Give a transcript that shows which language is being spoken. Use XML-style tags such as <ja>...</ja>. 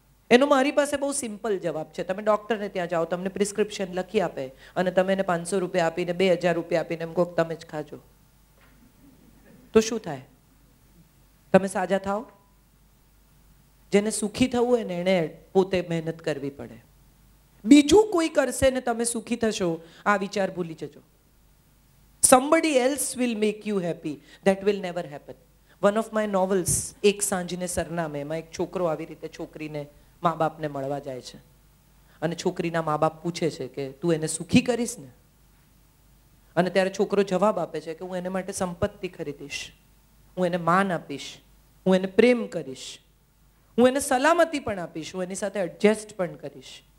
<gu>એનો મારી પાસે બહુ સિમ્પલ જવાબ છે. તમે ડૉક્ટરને ત્યાં જાઓ, તમને પ્રિસ્ક્રિપ્શન લખી આપે અને તમે એને 500 રૂપિયા આપીને 2000 રૂપિયા આપીને એમ કહો તમે જ ખાજો, તો શું થાય? તમે સાજા થાઓ? જેને સુખી થવું હોય ને એણે પોતે મહેનત કરવી પડે. બીજું કોઈ કરશે ને તમે સુખી થશો, આ વિચાર ભૂલી જજો.</gu> <en>Somebody else will make you happy. That will never happen. One of my novels,</en> <gu>એક સાંજને સરનામે, એમાં એક છોકરો આવી રીતે છોકરીને મા બાપને મળવા જાય છે અને છોકરીના મા બાપ પૂછે છે કે તું એને સુખી કરીશ ને? અને ત્યારે છોકરો જવાબ આપે છે કે હું એને માટે સંપત્તિ ખરીદીશ, હું એને માન આપીશ, હું એને પ્રેમ કરીશ, હું એને સલામતી પણ આપીશ, હું એની સાથે એડજસ્ટ પણ કરીશ.</gu>